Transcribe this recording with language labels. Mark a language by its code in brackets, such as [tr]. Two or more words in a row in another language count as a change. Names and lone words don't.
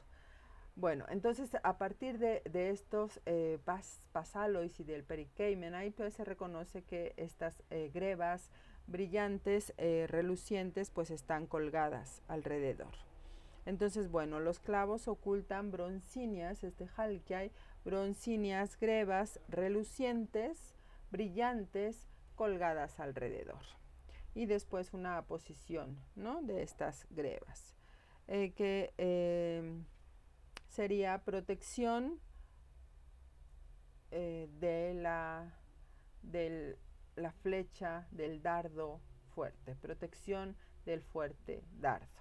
[es] Bueno, entonces a partir de estos pasalois y del perikeimen, ahí pues se reconoce que estas grebas brillantes, relucientes, pues están colgadas alrededor. Entonces, bueno, los clavos ocultan broncíneas, halkiai, broncíneas grebas relucientes, brillantes, colgadas alrededor. Y después una posición, ¿no?, de estas grebas, que sería protección de la flecha del dardo fuerte, protección del fuerte dardo.